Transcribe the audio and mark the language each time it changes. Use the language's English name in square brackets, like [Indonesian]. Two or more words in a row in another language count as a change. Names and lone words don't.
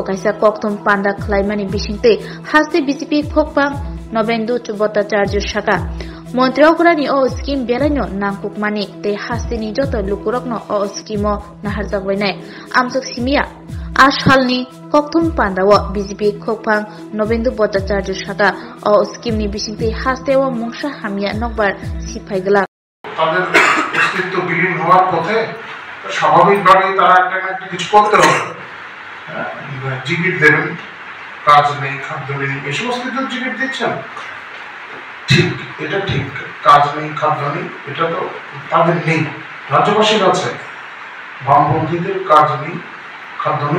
[Kok Borok] काइसा कक्तम पान्दा खलायमानि बिसिंते हास्ते बीजेपी खोकपां नवेन्दु भट्टाचार्य साका मन्त्रिकरानि अ स्कीम बेलायनो नांकुकमानि ते हास्तेनि जत लुकुरकनो अ स्कीमो नाहारजाकबायनाय आमसक सिमिया आसालनि कक्तम पान्दाव बीजेपी खोकपां नवेन्दु भट्टाचार्य साका अ स्कीमनि बिसिंते हास्तेव मुंसा हामिया नकबार सिफायगला [Bangla] তাদের অস্তিত্ব বিলীন হওয়ার পথে স্বাভাবিকভাবেই তারা একটা কিছু করতে হবে জিকির দেবেন কাজ নেই খাদ্য নেই এই সমস্ত কিছু জিকির দিচ্ছেন ঠিক এটা ঠিক কাজ নেই খাদ্য নেই এটা তো তাদের নেই রাজ্যবাসীর আছে বামপন্থীদের কাজ নেই খাদ্য নেই